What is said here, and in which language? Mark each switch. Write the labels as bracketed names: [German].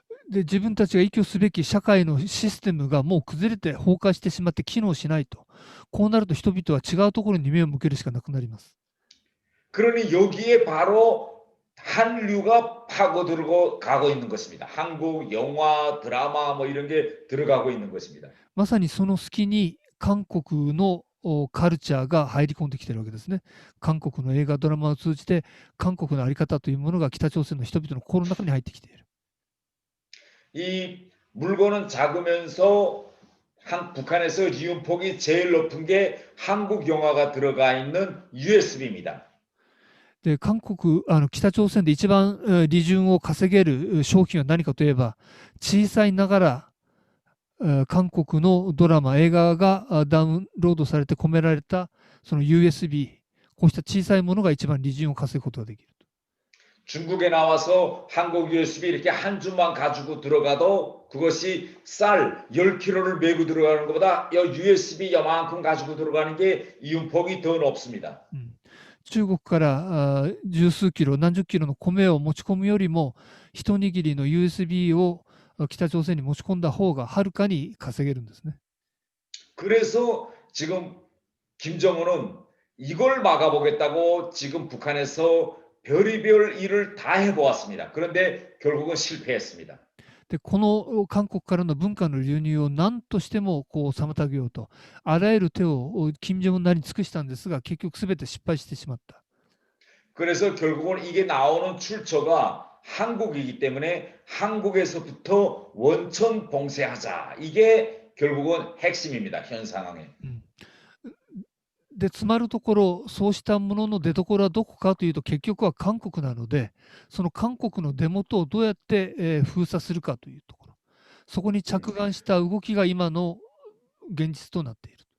[Japanese] で自分たちが依拠すべき社会のシステムがもう崩れて崩壊してしまって機能しないと。こうなると人々は違うところに目を向けるしかなくなります。 [Korean] 그러니 여기에 바로 한류가 파고들고 가고 있는 것입니다. 한국 영화, 드라마 뭐 이런 게 들어가고 있는 것입니다. [Japanese] まさにその隙に韓国のカルチャーが入り込んできているわけですね。韓国の映画、ドラマを通じて韓国の在り方というものが北朝鮮の人々の心の中に入ってきている。 [Korean] 이 물건은 작으면서 북한에서 리움폭이 제일 높은 게 한국 영화가 들어가 있는 USB입니다. [Japanese] で北朝鮮で一番利潤を稼げる商品は何かといえば、小さいながら韓国のドラマ、映画がダウンロードされて込められたその USB、こうした小さいものが一番利潤を稼ぐことができる。 [Korean] 중국에 나와서 한국 USB 이렇게 한 줌만 가지고 들어가도 그것이 쌀 10kg를 메고 들어가는 것보다 USB 요만큼 가지고 들어가는 게 이윤폭이 더 높습니다. [Japanese] 中国から十数キロ、何十キロの米を持ち込むよりも、一握りの USB を北朝鮮に持ち込んだ方がはるかに稼げるんですね。 [Korean] 그래서 지금 김정은은 이걸 막아보겠다고 지금 북한에서 별의별 일을 다 해보았습니다. 그런데 결국은 실패했습니다. [Japanese] でこの韓国からの文化の流入を何としても妨げようと、あらゆる手を金正恩なりに尽くしたんですが、結局すべて失敗してしまった。 [Korean] 그래서 결국은 이게 나오는 출처가 한국이기 때문에 한국에서부터 원천 봉쇄하자. 이게 결국은 핵심입니다. 현 상황에. [Japanese] で、つまるところ、そうしたものの出所はどこかというと、結局は韓国なので、その韓国の出元をどうやって、封鎖するかというところ、そこに着眼した動きが今の現実となっている。